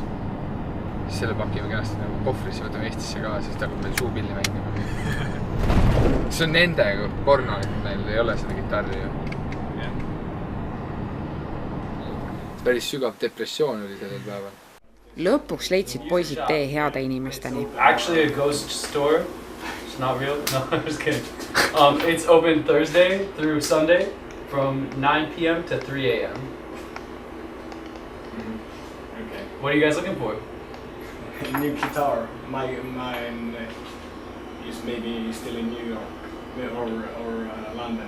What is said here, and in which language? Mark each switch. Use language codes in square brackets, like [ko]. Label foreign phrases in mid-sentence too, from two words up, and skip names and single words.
[et] Siis selle pakime kenasti nagu kohvrisse, võtame Eestisse ka, siis ta hakkab meil suupilli mängima. See on nende porno, et meil ei ole seda gitarri ju. Päris sügav depressioon oli sellel päeval. Lõpuks leidsid poisid tee heade inimesteni. [en] Actually a ghost store. It's not real. No, I'm just kidding. It's open Thursday through Sunday from 9 p.m. to 3 a.m. Okay. What are you guys looking for? A new guitar. Mine is maybe still in New York or London.